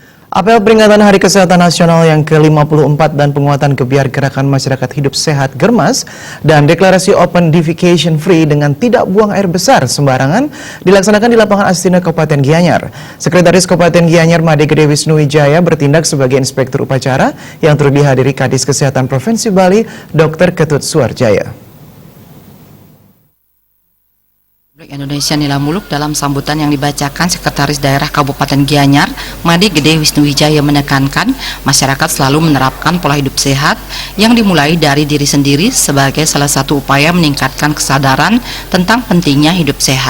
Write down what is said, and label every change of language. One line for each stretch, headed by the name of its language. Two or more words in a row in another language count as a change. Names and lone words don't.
Indonesian: Apel peringatan Hari Kesehatan Nasional yang ke-54 dan penguatan kebiar gerakan masyarakat hidup sehat Germas dan deklarasi
English: Open Defecation Free
Indonesian: dengan tidak buang air besar sembarangan dilaksanakan di lapangan Astina Kabupaten Gianyar. Sekretaris Kabupaten Gianyar Made Gede Wisnu Wijaya bertindak sebagai inspektur upacara yang turut dihadiri Kadis Kesehatan Provinsi Bali Dr. Ketut Suarjaya. Indonesia Nila Muluk dalam sambutan yang dibacakan Sekretaris Daerah Kabupaten Gianyar, Made Gede Wisnu Wijaya menekankan masyarakat selalu menerapkan pola hidup sehat yang dimulai dari diri sendiri sebagai salah satu upaya meningkatkan kesadaran tentang pentingnya hidup sehat.